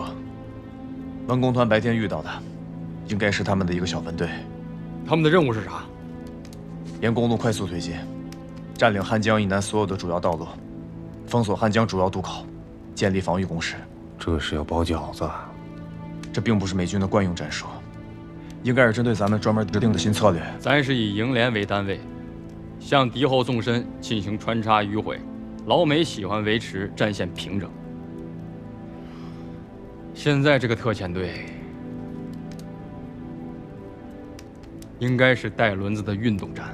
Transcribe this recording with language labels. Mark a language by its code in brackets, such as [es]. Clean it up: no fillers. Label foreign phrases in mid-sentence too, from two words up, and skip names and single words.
[zh] 文工团白天遇到的，应该是他们的一个小分队。他们的任务是啥？沿公路快速推进，占領漢江以南所有的主要道路，封鎖漢江主要渡口，建立防禦工事。这是要包饺子。这并不是美軍的慣用戰術，應該是針對咱們專門制定的新策略。咱是以營連為單位，向敵後縱深進行穿插迂迴。老美喜歡維持戰線平整。現在這個特遣隊，應該是帶輪子的運動戰。